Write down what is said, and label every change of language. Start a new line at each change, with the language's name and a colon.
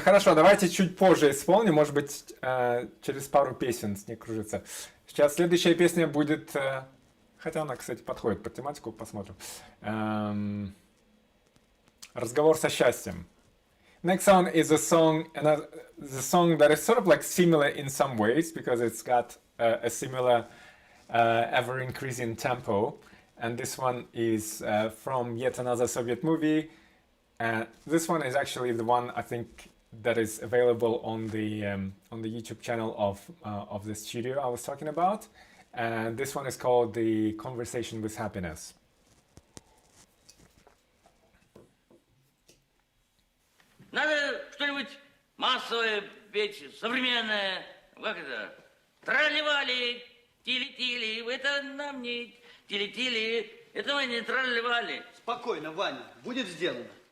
Russian: Хорошо, давайте чуть позже исполним. Может быть, через пару песен снег кружится. Сейчас следующая песня будет... Хотя она, кстати, подходит под тематику, посмотрим. Разговор со счастьем.
English: Next song is a song, the song that is sort of like similar in some ways because it's got a similar ever-increasing tempo. And this one is from yet another Soviet movie. This one is actually the one I think that is available on the YouTube channel of the studio I was talking about. And this one is called The Conversation with Happiness.
Russian: Надо что-нибудь массовое петь, современное. Как это? Тролливали, тили-тили, это нам не тили-тили, это мы не тролливали. Спокойно, Ваня, будет сделано.